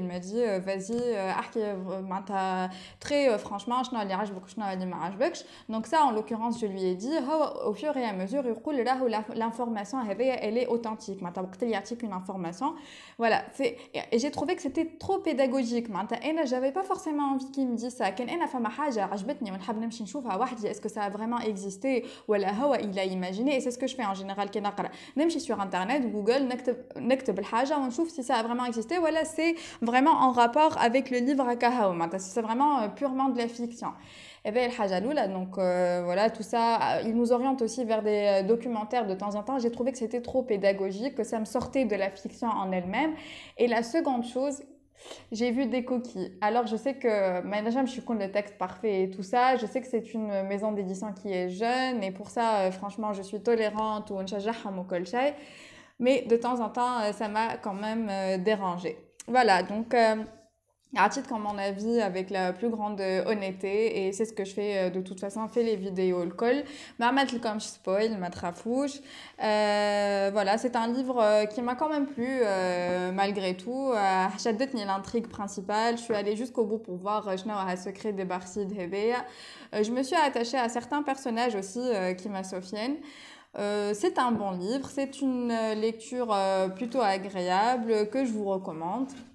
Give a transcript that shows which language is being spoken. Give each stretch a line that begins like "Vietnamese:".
French: Il m'a dit vas-y
Arabic: احكي معناتها
French: très franchement
Arabic: شنو اللي عجبك وشنو اللي ما عجبكش.
French: Donc ça en l'occurrence je lui ai dit au fur et à mesure
Arabic: يقول راهو
French: l'information elle est authentique
Arabic: معناتها وقت اللي يعطيك
French: une information voilà et j'ai trouvé que c'était trop pédagogique
Arabic: معناتها انا
French: j'avais pas forcément envie qu'il me dise ça.
Arabic: كان انا فما حاجه عجبتني ونحب نمشي نشوف
French: est-ce que ça a vraiment existé ou il a imaginé, et c'est ce que je fais en général
Arabic: كي نقرا نمشي
French: sur internet Google
Arabic: نكتب الحاجه ونشوف
French: si ça a vraiment existé ou c'est vraiment en rapport avec le livre
Arabic: هكا معناتها
French: c'est vraiment purement de la fiction. Et bien
Arabic: الحاجه الاولى
French: donc voilà tout ça il nous oriente aussi vers des documentaires de temps en temps. J'ai trouvé que c'était trop pédagogique, que ça me sortait de la fiction en elle-même. Et la seconde chose, j'ai vu des coquilles. Alors je sais que maintenant je suis contre le texte parfait et tout ça. Je sais que c'est une maison d'édition qui est jeune et pour ça franchement je suis tolérante ou
Arabic: نشجعهم وكل شيء.
French: Mais de temps en temps ça m'a quand même dérangée. Voilà donc
Arabic: عطيت
French: comme mon avis avec la plus grande honnêteté et c'est ce que je fais de toute façon. Fais les vidéos
Arabic: الكل ما عملت لكمش spoil ما تخافوش.
French: Voilà, c'est un livre qui m'a quand même plu malgré tout.
Arabic: شدتني
French: l'intrigue principale. Je suis allée jusqu'au bout pour voir
Arabic: شنو ها
French: secret des Barcides
Arabic: هذيا.
French: Je me suis attachée à certains personnages aussi qui m'associennent. C'est un bon livre, c'est une lecture plutôt agréable que je vous recommande.